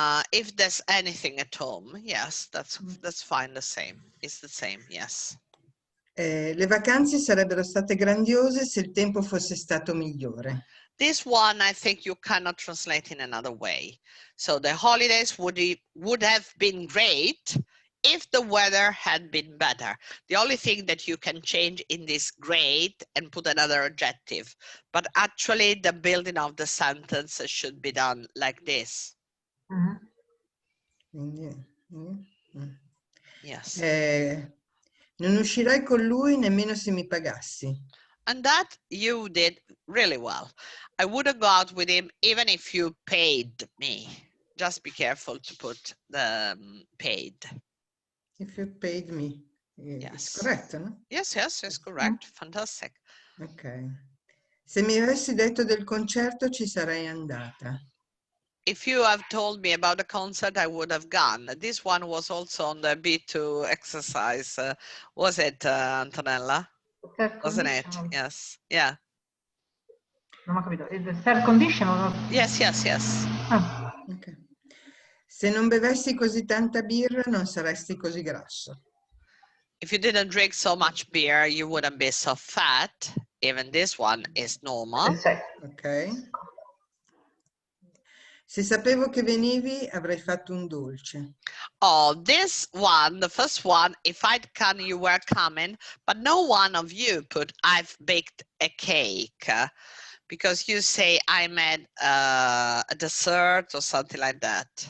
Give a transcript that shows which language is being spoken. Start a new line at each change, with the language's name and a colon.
English: If there's anything at home, yes, that's fine. The same. It's the same. Yes.
Italian: Le vacanze sarebbero state grandiose se il tempo fosse stato migliore.
English: This one, I think you cannot translate in another way. So the holidays would have been great if the weather had been better. The only thing that you can change in this great and put another adjective, but actually the building of the sentence should be done like this.
Italian: Quindi,
English: Yes.
Italian: Non uscirai con lui nemmeno se mi pagassi.
English: And that you did really well. I wouldn't go out with him even if you paid me. Just be careful to put the paid. If you paid me. Yes. It's correct, no? Yes, it's correct. Fantastic. Ok.
Italian: Se mi avessi detto del concerto ci sarei andata.
English: If you have told me about the concert, I would have gone. This one was also on the B2 exercise. Was it, Antonella? Wasn't it? Yes. Yeah.
Italian: Non ho capito.
English: Is the third condition or not? Yes. Ah. Okay.
Italian: Se non bevessi così tanta birra non saresti così grasso.
English: If you didn't drink so much beer, you wouldn't be so fat. Even this one is normal. Ok.
Italian: Se sapevo che venivi, avrei fatto un dolce.
English: Oh, this one, the first one, if I'd come, you were coming, but no one of you put, I've baked a cake. Because you say I made a dessert or something like that.